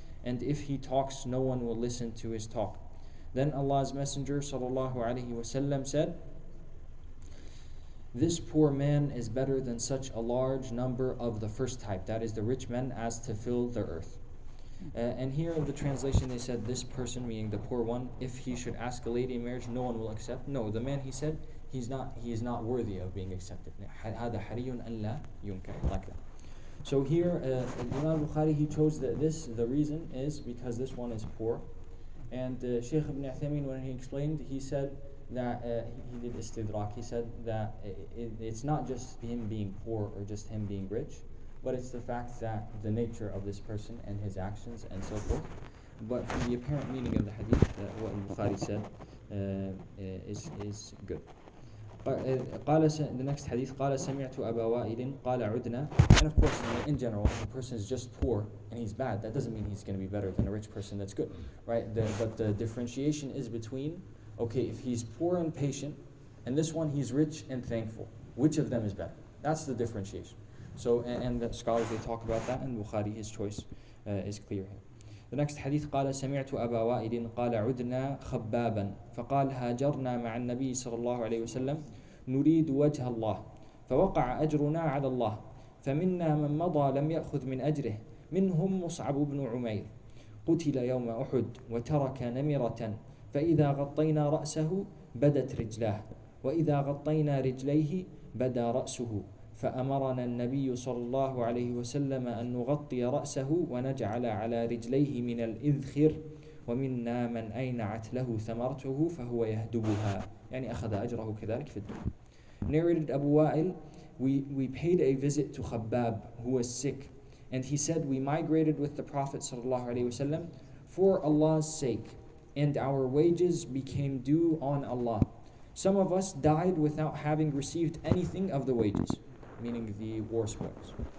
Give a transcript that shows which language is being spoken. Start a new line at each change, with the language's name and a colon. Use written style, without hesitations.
English: And if he talks, no one will listen to his talk." Then Allah's Messenger sallallahu alaihi wasallam said, "This poor man is better than such a large number of the first type, that is the rich men, as to fill the earth." And here in the translation they said, this person, meaning the poor one, if he should ask a lady in marriage, no one will accept. No, the man, he said, he is not worthy of being accepted.
Arabic: هذا حري أن لا ينكح,
English: like that. So here, Imam Bukhari, he chose the reason is because this one is poor. And Shaykh ibn Uthaymeen, when he explained, he said that, he did istidrak, he said that it's not just him being poor or just him being rich, but it's the fact that the nature of this person and his actions and so forth. But the apparent meaning of the hadith, what Bukhari said, is good. The next hadith,
Arabic: قال سمعت أبا وائل قال عدنا.
English: And of course, in general, if a person is just poor and he's bad, that doesn't mean he's going to be better than a rich person that's good, right? But the differentiation is between, okay, if he's poor and patient, and this one he's rich and thankful, which of them is better? That's the differentiation. So, and the scholars, they talk about that, and Bukhari, his choice is clear here. The next hadith,
Arabic: قال سمعت أبا وائل قال عدنا خبابا فقال هاجرنا مع النبي صلى الله عليه وسلم نريد وجه الله فوقع أجرنا على الله فمنا من مضى لم يأخذ من أجره منهم مصعب بن عمير قتل يوم أحد وترك نمرة فإذا غطينا رأسه بدت رجلاه وإذا غطينا رجليه بدا رأسه فأمرنا النبي صلى الله عليه وسلم أن نغطي رأسه ونجعل على رجليه من الإذخر ومنا من أينعت له ثمرته فهو يهدبها يعني أخذ أجره كذلك في الدنيا.
English: Narrated Abu Wa'il, we paid a visit to Khabbab who was sick, and he said, we migrated with the Prophet ﷺ for Allah's sake, and our wages became due on Allah. Some of us died without having received anything of the wages, meaning the war spoils.